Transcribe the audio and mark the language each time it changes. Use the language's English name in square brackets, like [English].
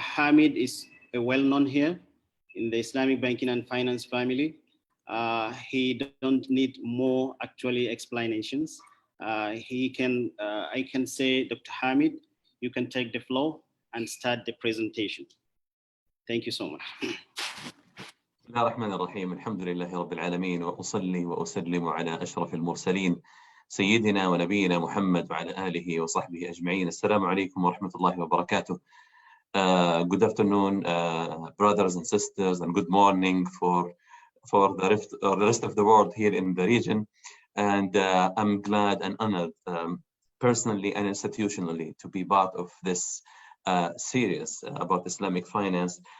[English] Hamid is well-known here in the Islamic banking and finance family. He don't need more actually explanations. I can say, Dr. Hamid, you can take the floor and start the presentation. Thank you so much. [Arabic] بسم الله الرحمن الرحيم الحمد لله رب العالمين وأصلي وأسلم على أشرف المرسلين سيدنا ونبينا محمد وعلى آله وصحبه أجمعين. السلام عليكم ورحمة الله وبركاته. [English] Good afternoon, brothers and sisters, and good morning for the rest of the world here in the region. And I'm glad and honored personally and institutionally to be part of this series about Islamic finance.